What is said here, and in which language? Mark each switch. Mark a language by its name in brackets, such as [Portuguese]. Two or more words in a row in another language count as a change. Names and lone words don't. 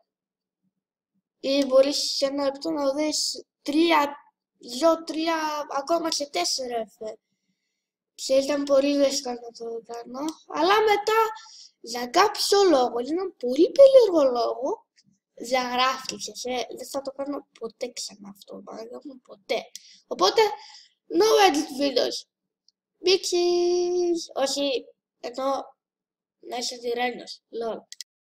[Greek] Ή μπορείς σε 1 λεπτό να δεις 3, ακόμα και 4 εφέ. Και ήταν πολύ δύσκολο να το κάνω. Αλλά μετά, για κάποιο λόγο, για έναν πολύ περίεργο λόγο, διαγράφτηκε. Δεν θα το κάνω ποτέ ξανά αυτό, ποτέ. Οπότε, [English] no edit videos. Bitches. [Greek] Όχι, ενώ να είσαι τυρένιος. Lol.